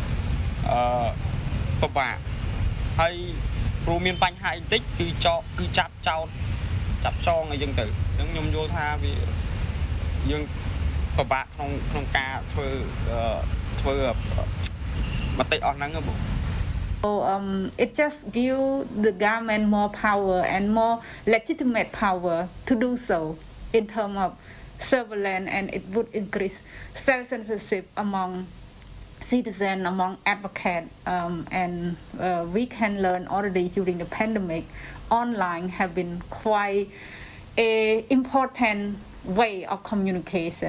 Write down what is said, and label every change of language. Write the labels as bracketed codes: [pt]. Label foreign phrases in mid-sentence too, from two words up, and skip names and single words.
[km] ពិបាកហើយព្រោះមានបញ្ហាអីតិចគឺចាប់ចោតចាប់ចងអីចឹងទៅអញ្ចឹងខ្ញុំយល់ថាវាយើងពិបាកក្នុងការធ្វើមតិអស់ហ្នឹងបង [en] So it just gives the government more power and more legitimate power to do so in terms of surveillance, and it would increase self-censorship among citizens, among advocates, and we can learn already during the pandemic, online have been quite an important way of communication.